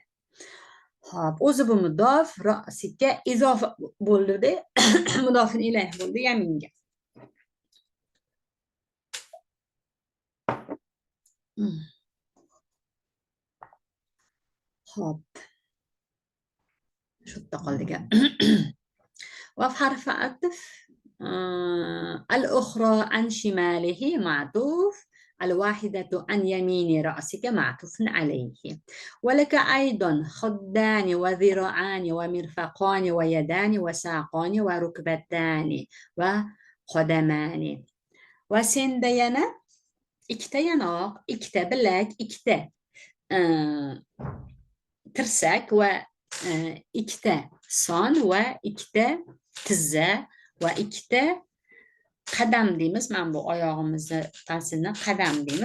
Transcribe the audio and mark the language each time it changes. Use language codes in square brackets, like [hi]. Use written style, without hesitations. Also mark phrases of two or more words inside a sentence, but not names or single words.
[uz] Hop, o'zi bu mudof ra'siga izofa bo'ldi-da, mudofin ilayh bo'ldi yaminga. Hop. Shu yerda qoldik. [ar] واو حرف عطف الأخرى عن شماله معطوف الواحدة عن يمين رأسك معطوف عليه ولك أيضا خدان وذراعان ومرفقان ويدان وساقان وركبتان وقدمان وسندينا [uz] ikkita yanoq, ikkita bilak, ikkita tirsak va ikkita son va ikkita tizza va ikkita qadam deymiz. Men bu oyog'imizni ta'sini qadam deymiz.